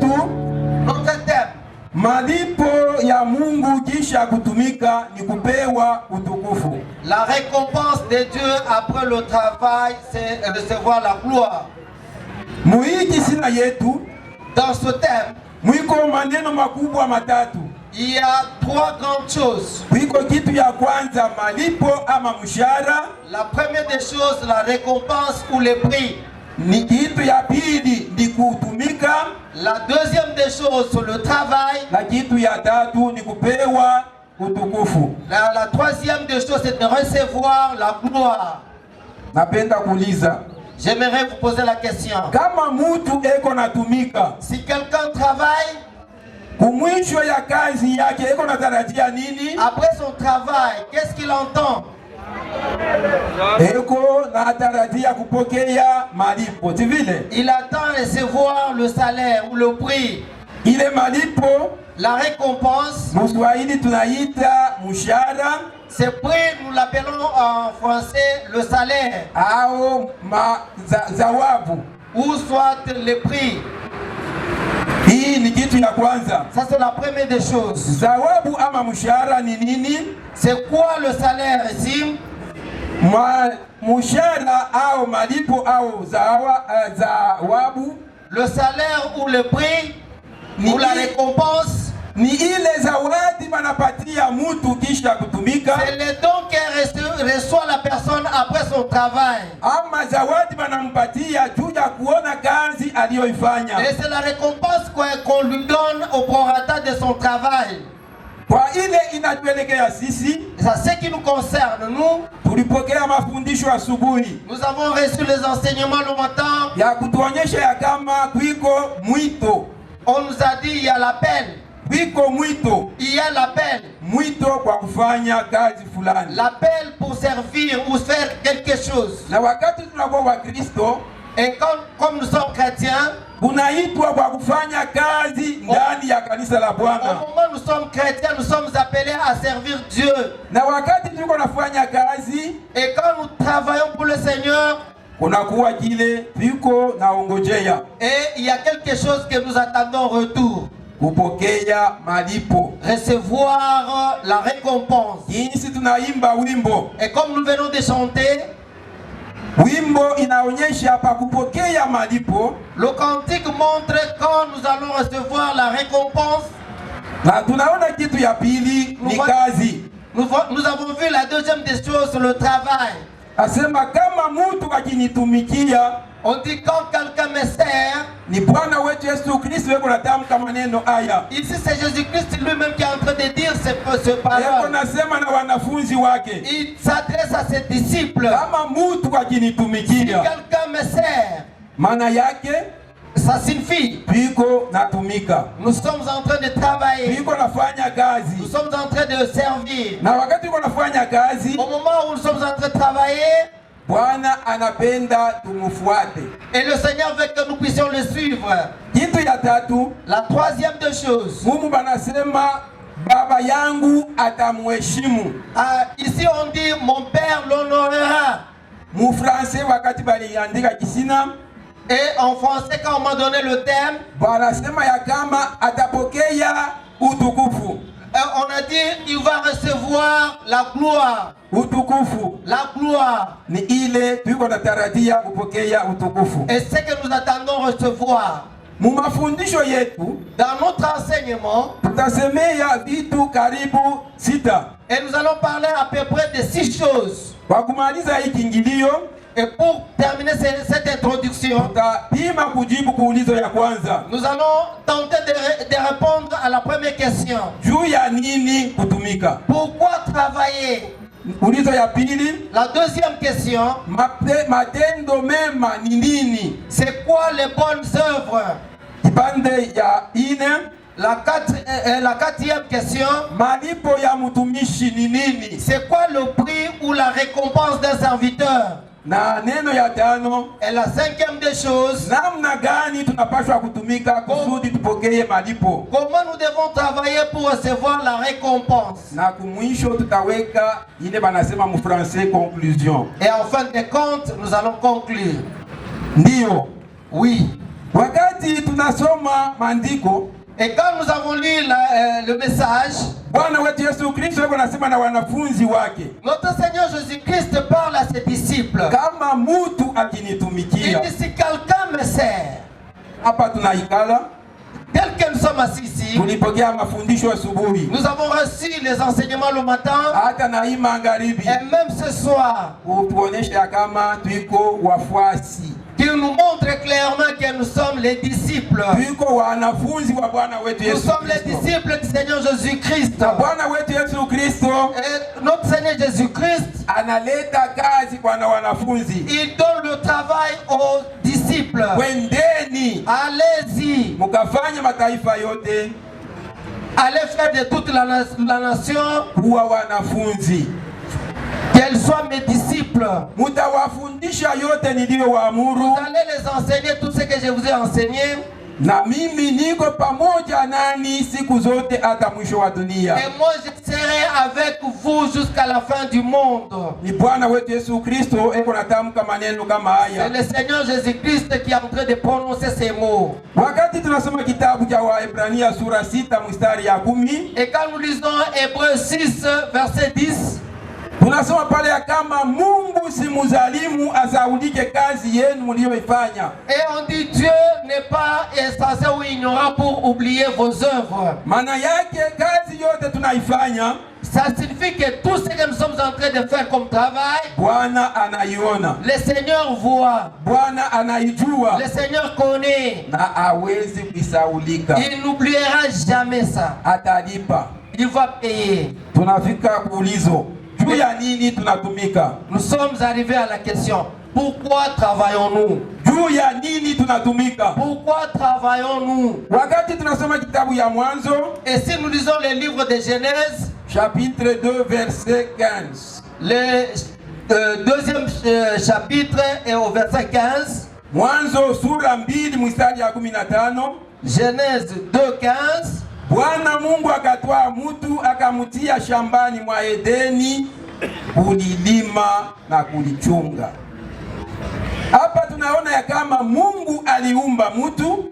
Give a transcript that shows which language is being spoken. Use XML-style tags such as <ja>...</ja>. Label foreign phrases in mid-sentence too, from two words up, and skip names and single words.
<fr>Notre thème.</fr> <sw>malipo ya Mungu kisha kutumika ni kupewa utukufu.</sw> <fr>La récompense de Dieu après le travail, c'est recevoir la gloire.</fr> <sw>Muhiki sina yetu,</sw> <fr>dans ce thème,</fr> <sw>mwiko maneno makubwa matatu.</sw> <fr>Il y a trois grandes choses.</fr> <sw>Mwiko kitu ya kwanza malipo ama mshahara.</sw> <fr>La première des choses, la récompense ou le prix.</fr> <sw>Ni kitu ya pili ni kutumika.</sw> <fr>La deuxième des choses, le travail.</fr> <sw>Na kitu ya tatu ni kupewa utukufu.</sw> <fr>La troisième des choses, c'est de recevoir la gloire.</fr> <sw>Napenda kuuliza,</sw> <fr>j'aimerais vous poser la question.</fr> <sw>Kama mutu eko natumika,</sw> <fr>si quelqu'un travaille,</fr> <sw>kumwisho ya kazi yake eko natarajia nini?</sw> <fr>Après son travail, qu'est-ce qu'il entend?</fr> <sw>Eko natarajia kupokea malipo, tivile?</sw> <fr>Il attend recevoir le salaire ou le prix.</fr> <sw>Ile malipo,</sw> <fr>la récompense,</fr> <sw>Mswahili tunaita mshahara.</sw> <fr>Ce prix, nous l'appelons en français le salaire.</fr> <sw>Zawabu.</sw> <fr>Ou soit le prix.</fr> <sw>Hii ni kitu ya kwanza.</sw> <fr>Ça c'est la première des choses.</fr> <sw>Zawabu ama mshahara ni nini?</sw> <fr>C'est quoi le salaire ici?</fr> <sw>Mshahara au malipo au zawabu.</sw> <fr>Le salaire ou le prix ou la récompense</fr> <sw>ni ile zawadi manapatia mutu kisha kutumika.</sw> <fr>C'est le don que reçoit la personne après son travail.</fr> <sw>Ama zawadi manampatia juu ya kuona kazi aliyoifanya.</sw> <fr>Et c'est la récompense qu'on lui donne au prorata de son travail.</fr> <sw>Kwa ile inatuelekea sisi,</sw> <fr>ça ce qui nous concerne nous,</fr> <sw>tulipokea mafundisho asubuhi</sw> <fr>nous avons reçu les enseignements le matin.</fr> <sw>ya kutuonyesha ya kama kwiko mwito.</sw> <fr>On nous a dit il y a l'appel.</fr> <sw>Kwiko mwito.</sw> <fr>Il y a l'appel.</fr> <sw>Mwito kwa kufanya kazi fulani.</sw> <fr>L'appel pour servir ou faire quelque chose.</fr> <sw>Na wakati tunakuwa wa Kristo,</sw> <fr>et comme nous sommes chrétiens,</fr> <sw>unaitwa kwa kufanya kazi ndani ya kanisa la Bwana.</sw> <fr>Au moment où nous sommes chrétiens, nous sommes appelés à servir Dieu.</fr> <sw>Na wakati tuko nafanya kazi,</sw> <fr>et quand nous travaillons pour le Seigneur,</fr> <sw>kunakuwa kile tuko naongojea.</sw> <fr>Et il y a quelque chose que nous attendons en retour.</fr> <sw>Kupokea malipo.</sw> <fr>Recevoir la récompense.</fr> <sw>Jinsi tunaimba wimbo.</sw> <fr>Et comme nous venons de chanter,</fr> <sw>wimbo inaonyesha pa kupokea malipo.</sw> <fr>Le cantique montre quand nous allons recevoir la récompense.</fr> <sw>Na tunaona kitu ya pili ni kazi.</sw> <fr>Nous avons vu la deuxième des choses, le travail.</fr> <sw>Asema kama mtu akinitumikia,</sw> <fr>on dit quand quelqu'un me sert,</fr> <sw>ni Bwana wetu Yesu Kristo yeko natamka maneno haya.</sw> <fr>Ici c'est Jésus-Christ lui-même qui est en train de dire ce parole.</fr> <sw>Yeko nasema na wanafunzi wake.</sw> <fr>Il s'adresse à ses disciples.</fr> <sw>Kama mtu akinitumikia,</sw> <fr>si quelqu'un me sert,</fr> <sw>maana yake</sw> <fr>ça signifie</fr> <sw>piko natumika.</sw> <fr>Nous sommes en train de travailler.</fr> <sw>Piko nafanya kazi.</sw> <fr>Nous sommes en train de servir.</fr> <sw>Na wakati piko nafanya kazi,</sw> <fr>au moment où nous sommes en train de travailler,</fr> <sw>Bwana anapenda tumufuate.</sw> <fr>Et le Seigneur veut que nous puissions le suivre.</fr> <sw>Kitu ya tatu,</sw> <fr>la troisième des choses.</fr> <sw>Mungu banasema baba yangu atamheshimu.</sw> <fr>Ici on dit mon père l'honorera.</fr> <sw>Mu français wakati baliandika kisina,</sw> <fr>et en français quand on m'a donné le thème,</fr> <sw>banasema ya kama atapokea utukufu.</sw> <fr>On a dit il va recevoir la gloire.</fr> <sw>Utukufu.</sw> <fr>La gloire.</fr> <sw>Ni ile tuko natarajia kupokea utukufu.</sw> <fr>Et ce que nous attendons recevoir.</fr> <sw>Mu mafundisho yetu,</sw> <fr>dans notre enseignement,</fr> <sw>tutasemea vitu karibu 6.</sw> <fr>Et nous allons parler à peu près de 6 choses.</fr> <sw>Kwa kumaliza hii kiingilio,</sw> <fr>et pour terminer cette introduction, nous allons tenter de répondre à la première question. Pourquoi travailler? La deuxième question, c'est quoi les bonnes œuvres? La quatrième question, c'est quoi le prix ou la récompense d'un serviteur?</fr> <sw>Na neno ya tano,</sw> <fr>et la cinquième des choses,</fr> <sw>namna gani tunapaswa kutumika kusudi tupokee malipo.</sw> <fr>Comment nous devons travailler pour recevoir la récompense.</fr> <sw>Na kumwisho tutaweka ile banasema mu</sw> <fr>français conclusion. Et en fin de compte, nous allons conclure.</fr> <sw>Ndio.</sw> <fr>Oui.</fr> <sw>Wakati tunasoma maandiko,</sw> <fr>et quand nous avons lu le message,</fr> <sw>Bwana wetu Yesu Kristo yuko nasema na wanafunzi wake.</sw> <fr>Notre Seigneur Jésus-Christ parle à ses disciples.</fr> <sw>Kama mtu akinitumikia.</sw> <fr>Il dit si quelqu'un me sert.</fr> <sw>Hapa tunaikala.</sw> <fr>Tel que nous sommes assis ici.</fr> <sw>Tulipokea mafundisho asubuhi.</sw> <fr>Nous avons reçu les enseignements le matin.</fr> <sw>Hata na magharibi.</sw> <fr>Et même ce soir.</fr> <sw>Utuonesha kama tuiko wafuasi.</sw> <fr>Qui nous montre clairement que nous sommes les disciples. Nous sommes les disciples du Seigneur Jésus-Christ. Et notre Seigneur Jésus-Christ, il donne le travail aux disciples. Allez-y. Allez faire de toute la nation qu'elles soient mes disciples. Vous allez les enseigner tout ce que je vous ai enseigné.</fr> <sw>Na mimi niko pamoja nani siku zote hata mwisho wa dunia.</sw> <fr>Et moi je serai avec vous jusqu'à la fin du monde.</fr> <sw>Ni Bwana wetu Yesu Kristo eko natamka maneno kama haya.</sw> <fr>C'est le Seigneur Jésus-Christ qui est en train de prononcer ces mots.</fr> <sw>Wakati tunasoma kitabu cha Waebrania sura 6 mstari ya 10.</sw> <fr>Et quand nous lisons Hébreux 6 verset 10,</fr> <sw>tunasoma pale ya kama Mungu si mzalimu asaulike kazi yenu mlioifanya.</sw> <fr>Et on dit Dieu n'est pas insensé ou ignorant pour oublier vos œuvres.</fr> <sw>Maana yake kazi yote tunaifanya,</sw> <fr>ça signifie que tout ce que nous sommes en train de faire comme travail,</fr> <sw>Bwana anaiona.</sw> <fr>Le Seigneur voit.</fr> <sw>Bwana anaijua.</sw> <fr>Le Seigneur connaît.</fr> <sw>Na hawezi kusaulika.</sw> <fr>Il n'oubliera jamais ça.</fr> <sw>Atalipa.</sw> <fr>il va payer.</fr> <sw>Tunafika kuulizo, juu ya nini tunatumika?</sw> <fr>Nous sommes arrivés à la question, pourquoi travaillons-nous?</fr> <sw>Juu ya nini tunatumika?</sw> <fr>Pourquoi travaillons-nous?</fr> <sw>Wakati tunasoma kitabu ya Mwanzo,</sw> <fr>Et si nous lisons le livre de Genèse, chapitre 2 verset 15. le deuxième chapitre et au verset 15.</fr> <sw>Mwanzo sura 2 mstari ya 15.</sw> <fr>Genèse 2:15.</fr> <sw>Bwana Mungu akatwaa mutu akamutia shambani mwa Edeni kulilima na kulichunga. Hapa tunaona ya kama Mungu aliumba mutu.</sw>